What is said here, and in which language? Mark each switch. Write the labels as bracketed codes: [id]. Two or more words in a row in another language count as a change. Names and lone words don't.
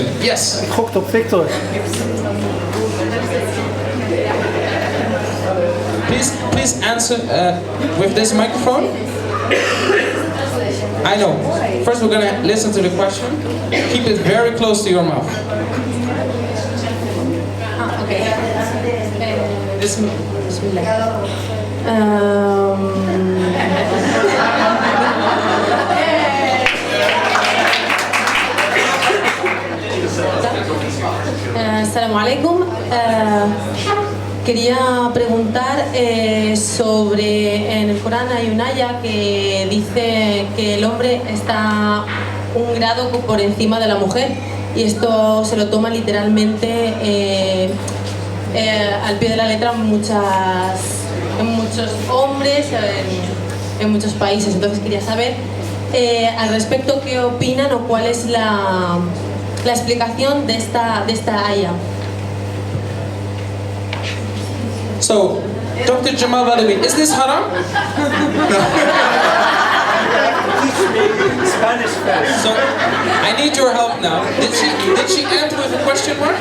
[en] Yes? [nl] Ik gokte op Victor. [en] Please answer with this microphone. I know. First we're gonna listen to the question. Keep it very close to your mouth. Okay. Bismillah. [ar] السلام عليكم. [es] Quería preguntar sobre, en el Corán hay una aya que dice que el hombre está un grado por encima de la mujer y esto se lo toma literalmente al pie de la letra en muchos hombres, en muchos países. Entonces quería saber al respecto qué opinan o cuál es la explicación de esta aya. [en] So, Dr. Jamal Al Badawi, is this haram? Spanish fast. So, I need your help now. Did she end with a question mark?